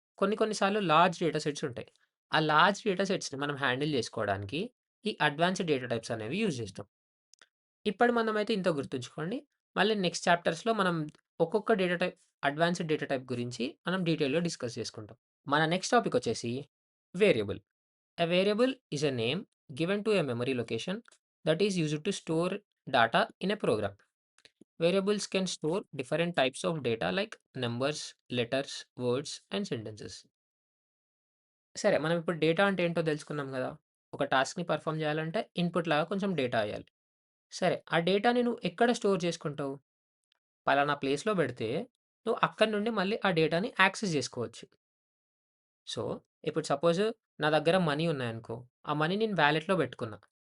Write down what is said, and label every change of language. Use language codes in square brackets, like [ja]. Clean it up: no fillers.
[te] కొన్ని కొన్ని సార్లు లార్జ్ డేటా సెట్స్ ఉంటాయి. ఆ లార్జ్ డేటా సెట్స్‌ని మనం హ్యాండిల్ చేసుకోవడానికి ఈ అడ్వాన్స్‌డ్ డేటా టైప్స్ అనేవి యూజ్ చేస్తాం. ఇప్పటి మనమైతే ఇంత గుర్తుంచుకోండి. మళ్ళీ నెక్స్ట్ చాప్టర్స్‌లో మనం ఒక్కొక్క data type advanced data type గురించి మనం డీటెయిల్‌గా డిస్కస్ చేసుకుంటాం. మన నెక్స్ట్ టాపిక్ వచ్చేసి variable. [en] A variable is a name given to a memory location that is used to store data in a program. Variables can store different types of data like numbers, letters, words, and sentences. [te] సరే మనం ఇప్పుడు data అంటే ఏంటో తెలుసుకున్నాం కదా! ఒక టాస్క్‌ని perform చేయాలంటే input లాగా కొంచెం డేటా ఎయ్యాలి. సరే ఆ డేటాని నువ్వు ఎక్కడ స్టోర్ చేసుకుంటావు? పలానా ప్లేస్‌లో పెడితే నువ్వు అక్కడి నుండి మళ్ళీ ఆ డేటాని యాక్సెస్ చేసుకోవచ్చు. సో, ఇప్పుడు సపోజ్ నా దగ్గర మనీ ఉన్నాయనుకో, ఆ మనీ నేను వాలెట్‌లో పెట్టుకున్నా.